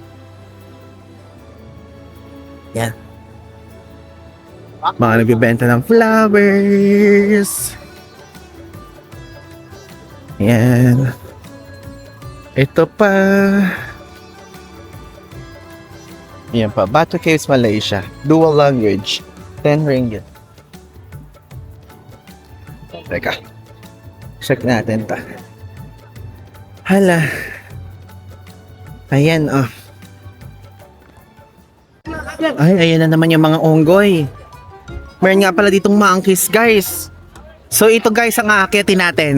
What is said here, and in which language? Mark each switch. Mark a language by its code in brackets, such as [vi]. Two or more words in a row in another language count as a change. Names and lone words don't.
[tl] Yan. Mga nagbibenta ng flowers. Yan. Ito pa. Yan pa. [en] Batu Caves, Malaysia. Dual language. 10 ringgit. [tl] Teka. Check natin ta. Hala. Ayan, oh. Ay, ayan na naman yung mga onggoy. Meron nga pala ditong monkeys, guys. So, ito guys ang aakyatin natin.